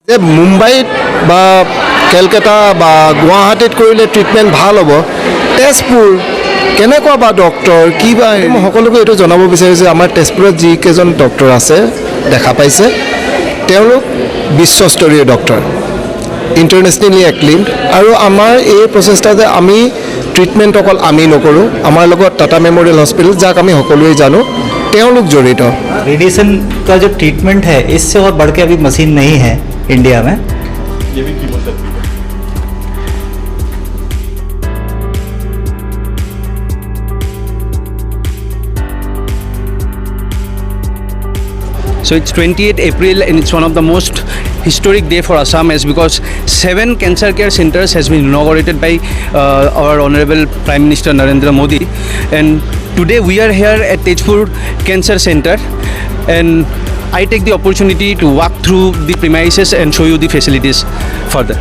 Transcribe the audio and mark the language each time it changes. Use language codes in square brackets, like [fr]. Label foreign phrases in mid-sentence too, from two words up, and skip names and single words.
[as] যে মুম্বাইত বা কেলকাতা বা গুৱাহাটীত কৰিলে ট্ৰিটমেণ্ট ভাল হ'ব, তেজপুৰ কেনেকুৱা বা ডক্টৰ কি বা, মই সকলোকে এইটো জনাব বিচাৰিছোঁ যে আমাৰ তেজপুৰত যিকেইজন ডক্টৰ আছে দেখা পাইছে তেওঁলোক বিশ্বস্তৰীয় ডক্টৰ, [en] internationally acclaimed. [as] আৰু আমাৰ এই প্ৰচেষ্টা যে আমি ট্ৰিটমেণ্ট অকল আমি নকৰোঁ, আমাৰ লগত টাটা মেম'ৰিয়েল হস্পিটেল যাক আমি সকলোৱে জানো তেওঁলোক জড়িত। [hi] रेडिएशन का जो ट्रीटमेंट है इससे और बढ़ के अभी मशीन नहीं है इंडिया में। ये भी कीमोथेरेपी है। [en] So it's 28 April and it's one of the most historic day for Assam as because 7 cancer care centers has been inaugurated by our Honorable Prime Minister Narendra Modi, and today we are here at Tejpur Cancer Center, and I take the opportunity to walk through the premises and show you the facilities further.